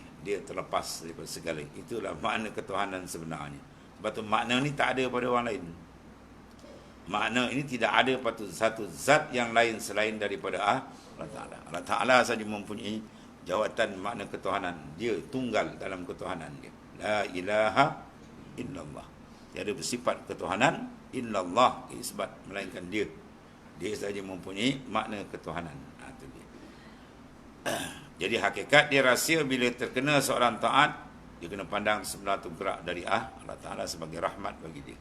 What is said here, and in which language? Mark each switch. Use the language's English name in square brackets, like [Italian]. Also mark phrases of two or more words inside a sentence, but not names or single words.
[Malay] Dia terlepas daripada segala. Itulah makna ketuhanan sebenarnya. Sebab tu makna ni tak ada pada orang lain. Makna ini tidak ada pada satu zat yang lain selain daripada Allah Ta'ala. Allah Ta'ala saja mempunyai jawatan makna ketuhanan. Dia tunggal dalam ketuhanan dia. [Arabic] لا إله إلا الله. [Malay] Tiada bersifat ketuhanan illallah, isbat, melainkan dia. Dia saja mempunyai makna ketuhanan. Itu dia. Jadi hakikat dia rahsia bila terkena seorang taat, dia kena pandang sebelah tu gerak dari Allah Ta'ala sebagai rahmat bagi dia.